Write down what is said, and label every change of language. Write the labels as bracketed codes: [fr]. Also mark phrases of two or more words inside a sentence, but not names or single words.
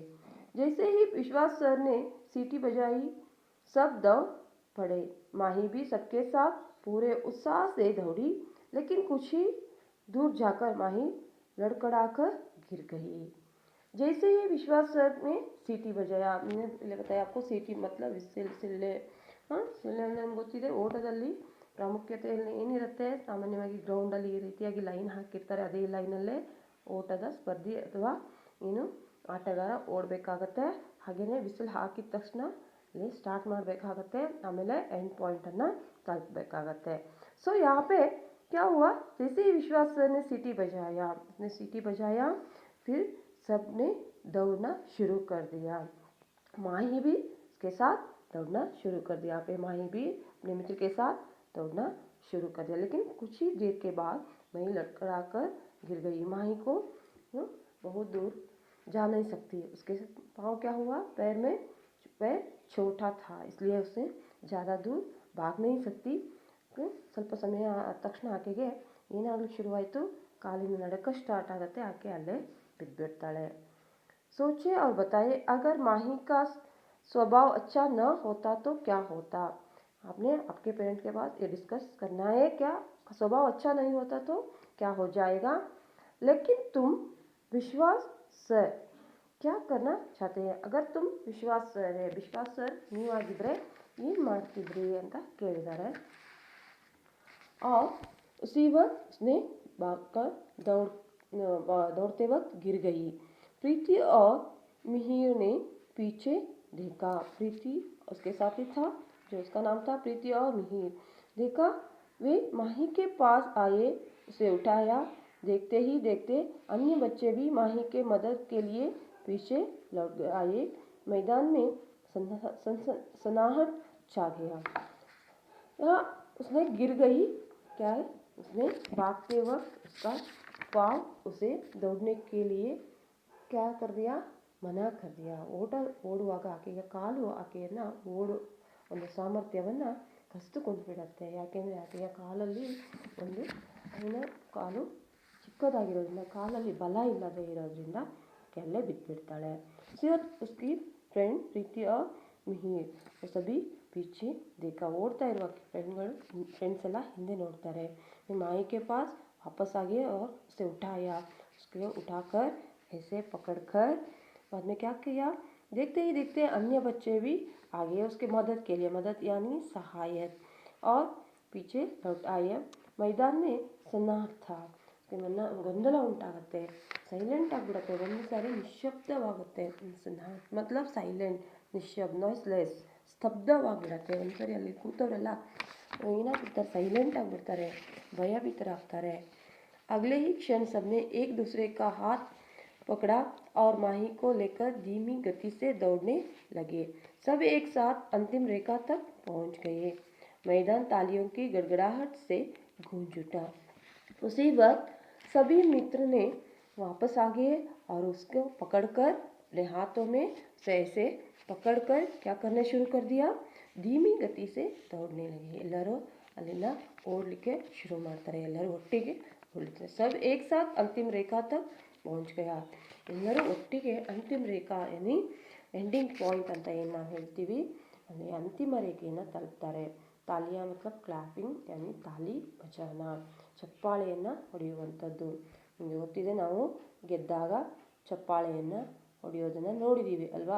[hi] जैसे ही विश्वास सर ने सीटी बजाई, सब दौड़ पड़े. माही भी सबके साथ पूरे उत्साह से दौड़ी, लेकिन कुछ ही दूर जाकर माही लड़खड़ाकर गिर गई. जैसे ही विश्वास सर ने सीटी बजाया, मैंने बताया आपको सीटी मतलब ಸಿಳ್ಳೆ. [kn] ಸಿಳ್ಳೆ ನಮ್ಗೆ ಗೊತ್ತಿದೆ, ಓಟದಲ್ಲಿ ಪ್ರಾಮುಖ್ಯತೆಯಲ್ಲಿ ಏನಿರುತ್ತೆ? ಸಾಮಾನ್ಯವಾಗಿ ಗ್ರೌಂಡಲ್ಲಿ ಈ ರೀತಿಯಾಗಿ ಲೈನ್ ಹಾಕಿರ್ತಾರೆ. ಅದೇ ಲೈನಲ್ಲೇ ಓಟದ ಸ್ಪರ್ಧೆ ಅಥವಾ ಏನು ಆಟಗಾರ ಓಡಬೇಕಾಗತ್ತೆ. ಹಾಗೆಯೇ ವಿಸಿಲ್ ಹಾಕಿದ ತಕ್ಷಣ ಇಲ್ಲಿ ಸ್ಟಾರ್ಟ್ ಮಾಡಬೇಕಾಗತ್ತೆ, ಆಮೇಲೆ ಎಂಡ್ ಪಾಯಿಂಟನ್ನು ತಲುಪಬೇಕಾಗತ್ತೆ. [hi] सो यहाँ पे क्या हुआ? जैसे ही विश्वास सर ने सीटी बजाया, उसने सीटी बजाया, फिर सब ने दौड़ना शुरू कर दिया. माही भी उसके साथ दौड़ना शुरू कर दिया. पे माही भी अपने मित्र के साथ दौड़ना शुरू कर दिया. लेकिन कुछ ही देर के बाद वही लड़खड़ा कर गिर गई. माही को बहुत दूर जा नहीं सकती. उसके पाँव क्या हुआ? पैर छोटा था, इसलिए उसे ज़्यादा दूर भाग नहीं सकती. [kn] ಸ್ವಲ್ಪ ಸಮಯ ತಕ್ಷಣ ಆಕೆಗೆ ಏನಾಗಲಿಕ್ಕೆ ಶುರುವಾಯಿತು? ಕಾಲಿನ ನಡಕ ಸ್ಟಾರ್ಟ್ ಆಗುತ್ತೆ, ಆಕೆ ಅಲ್ಲೇ ಬಿದ್ದುಬಿಡ್ತಾಳೆ. [hi] सोचे और बताए, अगर माही का स्वभाव अच्छा न होता तो क्या होता? आपने आपके पेरेंट्स के पास ये डिस्कस करना है. क्या स्वभाव अच्छा नहीं होता तो क्या हो जाएगा? लेकिन तुम ವಿಶ್ವಾಸ್ ಸರ್ क्या करना चाहते हैं अगर तुम ವಿಶ್ವಾಸ್ ಸರ್ [kn] ನೀವಾಗಿದ್ರೆ ಏನು ಮಾಡ್ತಿದ್ರಿ ಅಂತ ಕೇಳಿದ್ದಾರೆ. [hi] और उसी वक्त उसने भागकर दौड़ते वक्त गिर गई. प्रीति और मिहिर ने पीछे देखा. प्रीति उसके साथी था जो उसका नाम था प्रीति और मिहिर. देखा वे माही के पास आए, उसे उठाया. देखते ही देखते अन्य बच्चे भी माही के मदद के लिए पीछे लौट आए. मैदान में सन्नाहट छा गया. यहाँ उसने गिर गई. क्या है, उसने भागते वक्त उसका पाँव उसे दौड़ने के लिए क्या कर दिया, ಮನಾ कर दिया. [kn] ಓಡುವಾಗ ಆಕೆಯ ಕಾಲು ಆಕೆಯನ್ನು ಒಂದು ಸಾಮರ್ಥ್ಯವನ್ನು ಕಸಿದುಕೊಂಡು ಬಿಡುತ್ತೆ. ಯಾಕೆಂದರೆ ಆಕೆಯ ಕಾಲಲ್ಲಿ ಕಾಲು ಚಿಕ್ಕದಾಗಿರೋದ್ರಿಂದ, ಕಾಲಲ್ಲಿ ಬಲ ಇಲ್ಲದೆ ಇರೋದ್ರಿಂದ ಕೆಳಗೆ ಬಿದ್ದುಬಿಡ್ತಾಳೆ. [hi] ಸಿರ್ಫ್ उसकी ಫ್ರೆಂಡ್ ಪ್ರೀತಿ और मिहिर सभी पीछे देखा. [kn] ಓಡ್ತಾ ಇರುವ ಫ್ರೆಂಡ್ಸ್ ಎಲ್ಲ ಹಿಂದೆ ನೋಡ್ತಾರೆ. [hi] माही के पास वापस आ गए और उसे उठाया. उसको उठाकर ऐसे पकड़कर बाद में क्या किया, देखते ही देखते अन्य बच्चे भी आ गए उसके मदद के लिए. मदद यानी सहायक. और पीछे लौट आए. मैदान में सन्नाट था. [kn] ಗೊಂದಲ ಉಂಟಾಗುತ್ತೆ, ಸೈಲೆಂಟ್ ಆಗಿಬಿಡುತ್ತೆ. ಒಂದು ಸಾರಿ ನಿಶ್ಶಬ್ದವಾಗುತ್ತೆ. [hi] सन्नाट मतलब [kn] ಸೈಲೆಂಟ್, ನಿಶ್ಶಬ್ದ, ನಾಯ್ಸ್ಲೆಸ್, ಸ್ತಬ್ಧವಾಗಿಬಿಡುತ್ತೆ. ಒಂದು ಸಾರಿ ಅಲ್ಲಿ ಕೂತವರೆಲ್ಲ ಏನಾಗ್ಬಿಡ್ತಾರೆ, ಸೈಲೆಂಟ್ ಆಗಿಬಿಡ್ತಾರೆ, ಭಯಭೀತರಾಗ್ತಾರೆ. [hi] अगले ही क्षण सबने एक दूसरे का हाथ पकड़ा और माही को लेकर धीमी गति से दौड़ने लगे. सब एक साथ अंतिम रेखा तक पहुंच गए. मैदान तालियों की गड़गड़ाहट से गूंज उठा. उसी वक्त सभी मित्र ने वापस आ गए और उसको पकड़कर अपने हाथों में से ऐसे पकड़कर क्या करने शुरू कर दिया, धीमी गति से दौड़ने लगे. [kn] ಎಲ್ಲರೂ ಅಲ್ಲಿಂದ ಓಡಲಿಕ್ಕೆ ಶುರು ಮಾಡ್ತಾರೆ. ಎಲ್ಲರೂ ಒಟ್ಟಿಗೆ ಓಡ್ತಾರೆ. [hi] सब एक साथ अंतिम रेखा तक पहुंच गया. [kn] ಎಲ್ಲರೂ ಒಟ್ಟಿಗೆ [hi] अंतिम रेखा यानी [en] ending point [kn] ಅಂತ ಏನು ನಾವು ಹೇಳ್ತೀವಿ, ಅಂದರೆ ಅಂತಿಮ ರೇಖೆಯನ್ನು ತಲುಪ್ತಾರೆ. [hi] तालियाँ मतलब [kn] ಕ್ಲಾಪಿಂಗ್ [hi] यानी ताली बजाना, [kn] ಚಪ್ಪಾಳೆಯನ್ನು ಹೊಡೆಯುವಂಥದ್ದು. ನಿಮಗೆ ಗೊತ್ತಿದೆ, ನಾವು ಗೆದ್ದಾಗ ಚಪ್ಪಾಳೆಯನ್ನು ಹೊಡೆಯೋದನ್ನು ನೋಡಿದ್ದೀವಿ ಅಲ್ವಾ.